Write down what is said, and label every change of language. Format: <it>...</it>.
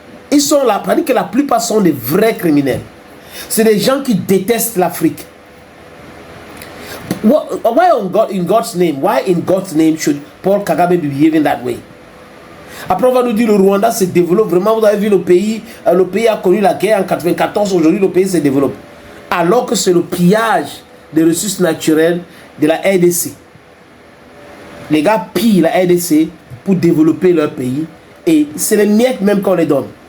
<fr>Ils sont là, parce que la plupart sont des vrais criminels. C'est des gens qui détestent l'Afrique.</fr> <en>Why in God's name? Why in God's name should Paul Kagame be behaving that way?</en> <fr>Après, on va nous dire le Rwanda se développe. Vraiment, vous avez vu le pays a connu la guerre en 1994. Aujourd'hui, le pays se développe. Alors que c'est le pillage des ressources naturelles de la RDC. Les gars pillent la RDC pour développer leur pays. Et c'est les miettes même qu'on les donne.</fr>